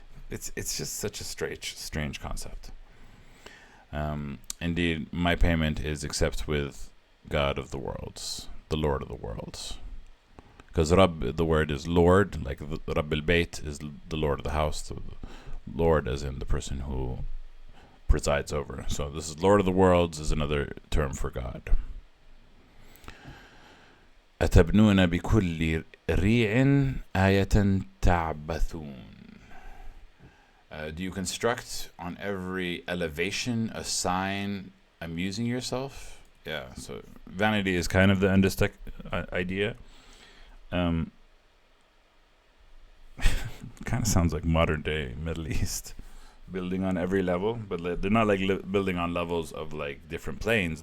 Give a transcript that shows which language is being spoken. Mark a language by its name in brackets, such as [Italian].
[English] It's just such a strange concept. Indeed, my payment is except with God of the worlds, the Lord of the worlds. Because Rabb, the word is Lord, like Rabb al-Bayt is the Lord of the house. The Lord as in the person who presides over. So this is Lord of the worlds is another term for God. [Arabic] أتبنون بكل ريع آية تعبثون. [English] Do you construct on every elevation a sign amusing yourself? Yeah, so vanity is kind of the endostic idea. Kind of sounds like modern day Middle East, building on every level, but they're not like building on levels of like different planes.